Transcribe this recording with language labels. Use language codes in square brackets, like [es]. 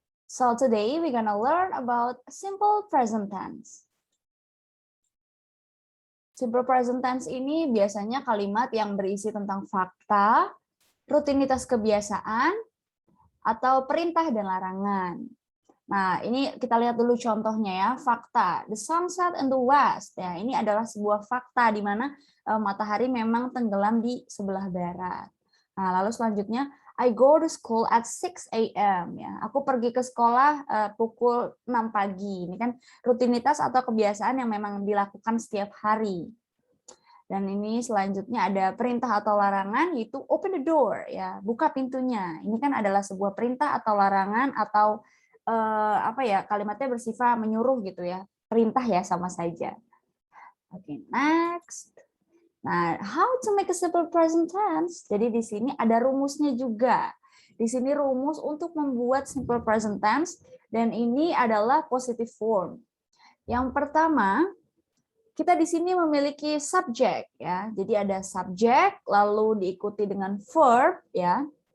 [en] So today we're gonna learn about simple present tense. [id] Simple present tense ini biasanya kalimat yang berisi tentang fakta, rutinitas kebiasaan, atau perintah dan larangan. Nah, ini kita lihat dulu contohnya ya, fakta. The sun set in the west. Ya, ini adalah sebuah fakta di mana matahari memang tenggelam di sebelah barat. Nah, lalu selanjutnya [en] I go to school at 6 a.m. ya. [id] Aku pergi ke sekolah pukul 6 pagi. Ini kan rutinitas atau kebiasaan yang memang dilakukan setiap hari. Dan ini selanjutnya ada perintah atau larangan, yaitu open the door ya, buka pintunya. Ini kan adalah sebuah perintah atau larangan atau kalimatnya bersifat menyuruh gitu ya. Perintah ya sama saja. Oke, next. [en] Nah, how to make a simple present tense? [id] Jadi di sini ada rumusnya juga. Di sini rumus untuk membuat simple present tense dan ini adalah positive form. Yang pertama, kita di sini memiliki subject ya. Jadi ada subject lalu diikuti dengan verb ya.